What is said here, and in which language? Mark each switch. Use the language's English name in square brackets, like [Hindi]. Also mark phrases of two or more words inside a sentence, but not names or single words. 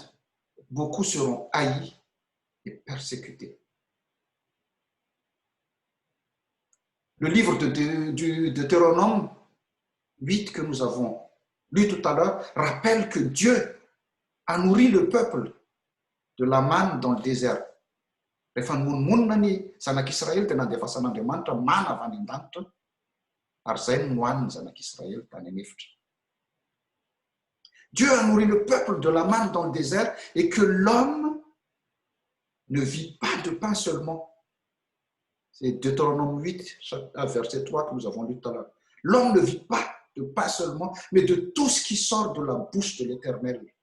[French] Beaucoup seront haïs et persécutés. Le livre du Deutéronome 8 que nous avons lu tout à l'heure rappelle que Dieu a nourri le peuple de la manne dans le désert. [Malagasy] Rehefa nomonmonina ny zanak'Israël dia nandefasan'Andriamanitra mana avy any an-danitra ary zay no nohaniny zanak'Israël tany anefitra. [French] Dieu a nourri le peuple de la manne dans le désert et que l'homme ne vit pas de pain seulement. C'est Deutéronome 8, verset 3 que nous avons lu tout à l'heure. L'homme ne vit pas de pain seulement, mais de tout ce qui sort de la bouche de l'Éternel.